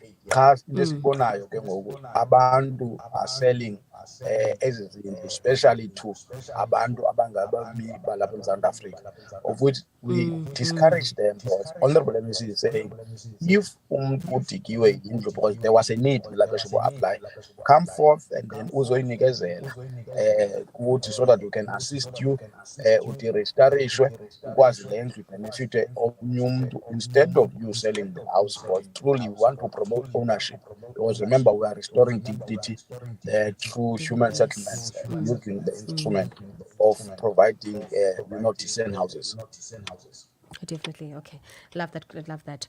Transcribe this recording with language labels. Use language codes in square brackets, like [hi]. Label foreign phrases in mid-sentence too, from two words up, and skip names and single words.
[zu] Abantu [en] are selling especially to [zu] abantu abangabami balapha eMzantsi Afrika, [en] of which we discourage them, because Honorable MEC is saying, if [zu] udikiwe indlu [en] because there was a need to apply, come forth and then uzoyinikezela so that we can assist you [zu] registerishwe ukwazi le ndlu [en] benefit [zu] omnye umuntu [en] instead of you selling the house, because truly we want to promote ownership, because remember we are restoring dignity through human settlements and using the instrument of providing decent houses. Definitely. Okay. Love that.